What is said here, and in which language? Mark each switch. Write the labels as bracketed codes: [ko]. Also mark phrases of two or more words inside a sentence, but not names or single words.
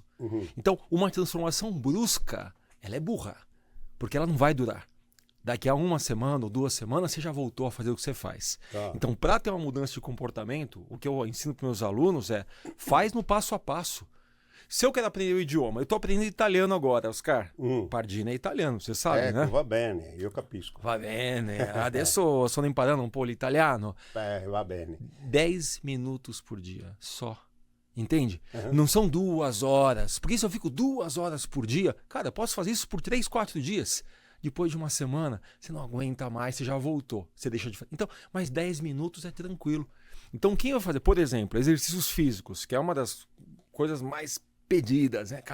[pt] Então, uma transformação brusca, ela é burra, porque ela não vai durar. Daqui a uma semana ou 2 semanas você já voltou a fazer o que você faz. Então, para ter uma mudança de comportamento, o que eu ensino para meus alunos é faz no passo a passo. Se eu quero aprender o idioma, eu estou aprendendo italiano agora, Oscar. Pardini é italiano, você sabe, né? [it] Va bene, io capisco. Va bene, adesso sono imparando un po' l'italiano. Va bene. [pt] 10 minutos por dia, só. Entende? Não são 2 horas. Porque se eu fico 2 horas por dia, cara, eu posso fazer isso por 3, 4 dias. Depois de uma semana, você não aguenta mais, você já voltou, você deixa de fazer. Então, mais 10 minutos é tranquilo. Então, quem vai fazer, por exemplo, exercícios físicos, que é uma das coisas mais pedidas, né?